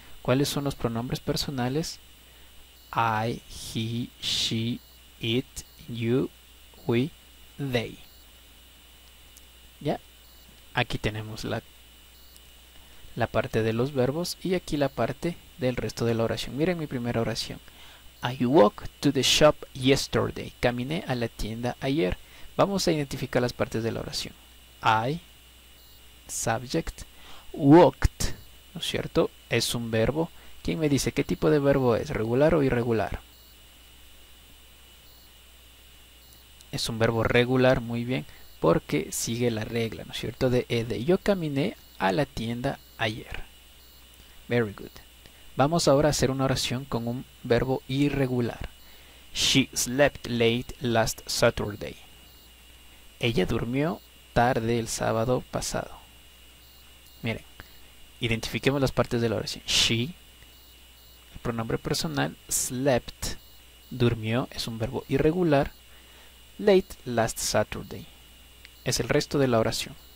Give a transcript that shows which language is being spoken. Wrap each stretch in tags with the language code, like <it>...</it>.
<es>¿Cuáles son los pronombres personales?</es> <en>I, he, she, it, you, we, they.</en> <es>¿Ya? Aquí tenemos la parte de los verbos y aquí la parte del resto de la oración. Miren mi primera oración.</es> <en>I walked to the shop yesterday.</en> <es>Caminé a la tienda ayer. Vamos a identificar las partes de la oración.</es> <en>I, subject, walked,</en> <es>¿no es cierto? Es un verbo. ¿Quién me dice qué tipo de verbo es? ¿Regular o irregular? Es un verbo regular, muy bien, porque sigue la regla, ¿no es cierto? De ed. Yo caminé a la tienda ayer.</es> <en>Very good.</en> <es>Vamos ahora a hacer una oración con un verbo irregular.</es> <en>She slept late last Saturday.</en> <es>Ella durmió tarde el sábado pasado. Miren, identifiquemos las partes de la oración. She, el pronombre personal, slept, durmió, es un verbo irregular.</es> <en>Late last Saturday</en> <es>es el resto de la oración.</es>